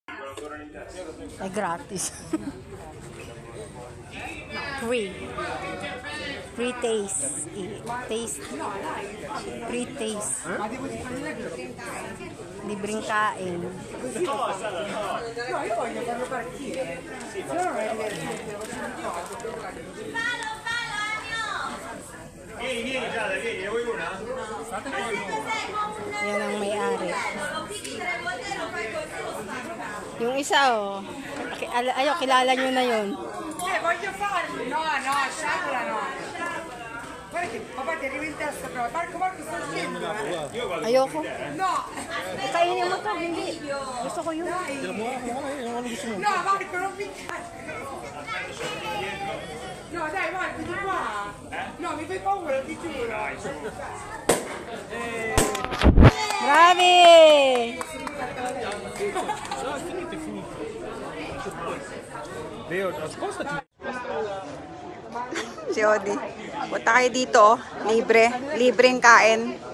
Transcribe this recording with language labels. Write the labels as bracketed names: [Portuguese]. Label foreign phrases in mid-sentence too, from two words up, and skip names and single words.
[Filipino] Ay, [English] gratis. Free. Free taste. Taste. Free taste. [Filipino] Libreng kain. Yan ang may-ari. Yung isa, oh. Ayaw, kilala nyo na yun. [Italian] Voglio farlo! No, no, sciabola no! Guarda che papà ti arriva in testa però, Marco sta scendo, eh! [Filipino] Ayoko. No! Kainin mo to, hindi. Gusto ko yun. [Italian] No, Marco, non piccare! No, dai, Marco, di qua! No, mi fai paura, ti giuro! [Filipino] Grabe! Si Odi. Punta kayo dito, oh. Libre. Libreng kain.